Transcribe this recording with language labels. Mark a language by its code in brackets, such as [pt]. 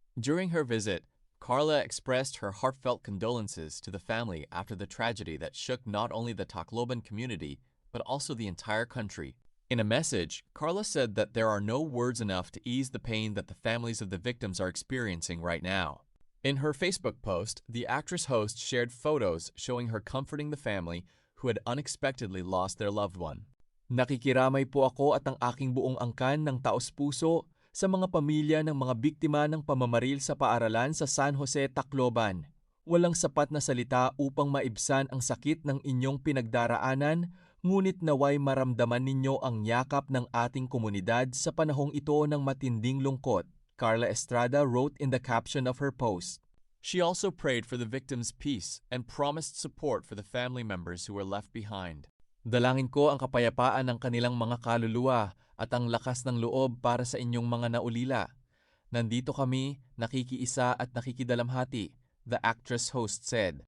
[en] During her visit, Carla expressed her heartfelt condolences to the family after the tragedy that shook not only the Tacloban community, but also the entire country. In a message, Carla said that there are no words enough to ease the pain that the families of the victims are experiencing right now. In her Facebook post, the actress host shared photos showing her comforting the family who had unexpectedly lost their loved one. [tl] Nakikiramay po ako at ang aking buong angkan ng taos-puso sa mga pamilya ng mga biktima ng pamamaril sa paaralan sa San Jose, Tacloban. Walang sapat na salita upang maibsan ang sakit ng inyong pinagdaraanan, ngunit naway maramdaman ninyo ang yakap ng ating komunidad sa panahong ito ng matinding lungkot, [en] Carla Estrada wrote in the caption of her post. She also prayed for the victims' peace and promised support for the family members who were left behind. [tl] Dalangin ko ang kapayapaan ng kanilang mga kaluluwa at ang lakas ng loob para sa inyong mga naulila. Nandito kami, nakikiisa at nakikidalamhati, [en] the actress host said.